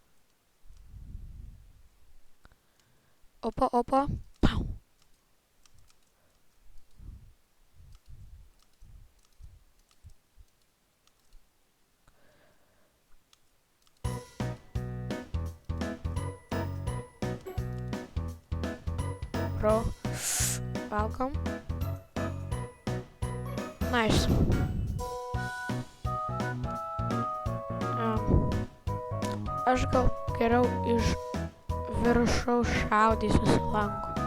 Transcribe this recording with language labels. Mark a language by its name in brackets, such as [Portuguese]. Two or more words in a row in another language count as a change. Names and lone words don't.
[English] Opa. Pau. Bro. Welcome. Nice. [Lithuanian] Aš gal geriau iš viršaus šaudysiu su langu.